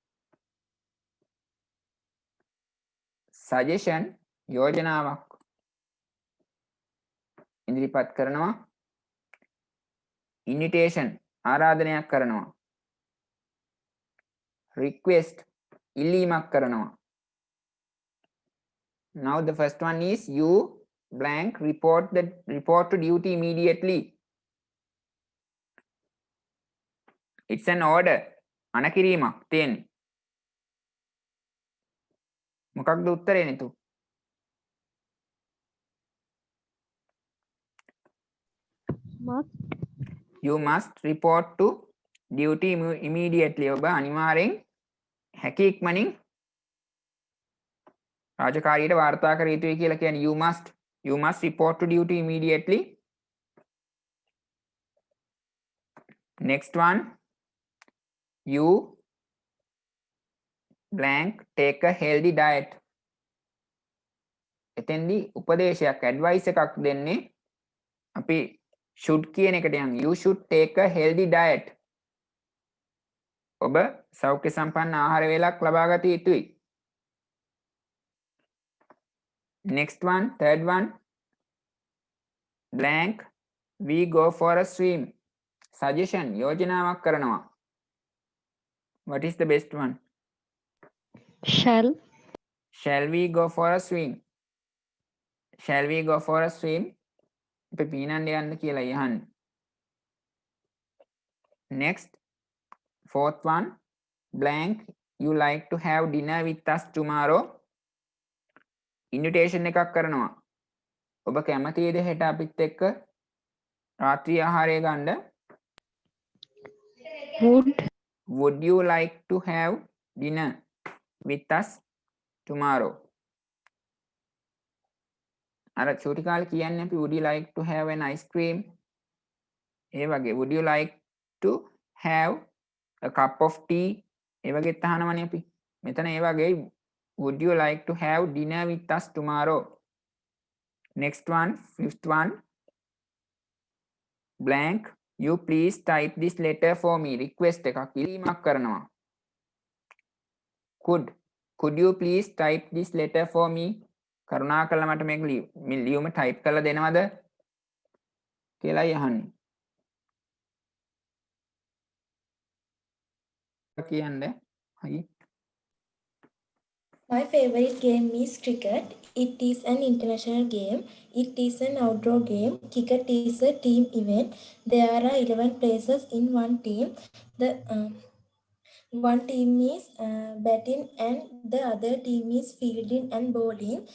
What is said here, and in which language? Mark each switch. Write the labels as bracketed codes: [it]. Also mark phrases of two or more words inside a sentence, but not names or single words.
[si] suggestion යෝජනාවක් ඉදිරිපත් කරනවා. invitation ආරාධනයක් කරනවා. request ඉල්ලීමක් කරනවා. [en] Now the first one is you blank report to duty immediately. It's an order. [si] අනකිරීමක් තියෙන්නේ. මොකක්ද උත්තරේ නේතු? [en] You must report to duty immediately. [si] ඔබ අනිවාර්යෙන් හැකි ඉක්මනින් රාජකාරියට වාර්තා කර යුතුයි කියලා කියන්නේ [en] you must report to duty immediately. Next one, you blank take a healthy diet. [si] එතෙන්දී උපදේශයක් advice එකක් දෙන්නේ අපි should කියන එකට යන් [en] you should take a healthy diet. [si] ඔබ සෞඛ්‍ය සම්පන්න ආහාර වේලක් ලබා ගත යුතුයි. [en] Next one, third one, blank we go for a swim. [si] Suggestion යෝජනාවක් කරනවා. [en] What is the best one? Shall we go for a swim? Shall we go for a swim? [si] අපි පීනන්න යන්න කියලා යහන්න. [en] Next, fourth one, blank you like to have dinner with us tomorrow. [si] Invitation එකක් කරනවා. ඔබ කැමතිද හෙට අපිත් එක්ක රාත්‍රී ආහාරය ගන්න? [en] Would you like to have dinner with us tomorrow? [si] අර චූටි කාලේ කියන්නේ අපි [en] would you like to have an ice cream? [si] ඒ වගේ [en] would you like to have a cup of tea? [si] ඒ වගේ තහනවනේ අපි. මෙතන ඒ වගේ [en] would you like to have dinner with us tomorrow? Next one, fifth one, blank you please type this letter for me. [si] Request එකක් ඉල්ලීමක් කරනවා. [en] could you please type this letter for me? [si] කරුණාකරලා මට මේක ලියුම type කරලා දෙනවද කියලා යහන්නේ. කියන්නේ හයි. [en] My favorite game is cricket. It is an international game. It is an outdoor game. Cricket is a team event. There are 11 players in one team. The one team is batting and the other team is fielding and bowling.